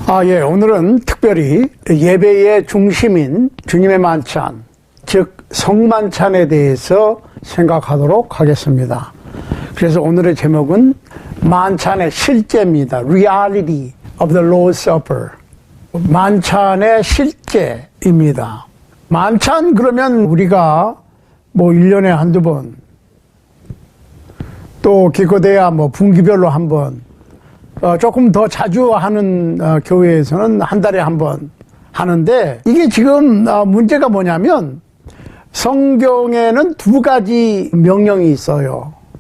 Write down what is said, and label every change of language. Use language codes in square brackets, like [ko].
[ko] 예, 오늘은 특별히 예배의 중심인 주님의 만찬, 즉 성만찬에 대해서 생각하도록 하겠습니다. 그래서 오늘의 제목은 만찬의 실제입니다. [en] Reality of the Lord's Supper. [ko] 만찬의 실제입니다. 만찬 그러면 우리가 뭐 1년에 한두 번, 또 기껏해야 뭐 분기별로 한 번, 조금 더 자주 하는 교회에서는 한 달에 한 번 하는데, 이게 지금 문제가 뭐냐면 성경에는 두 가지 명령이 있어요.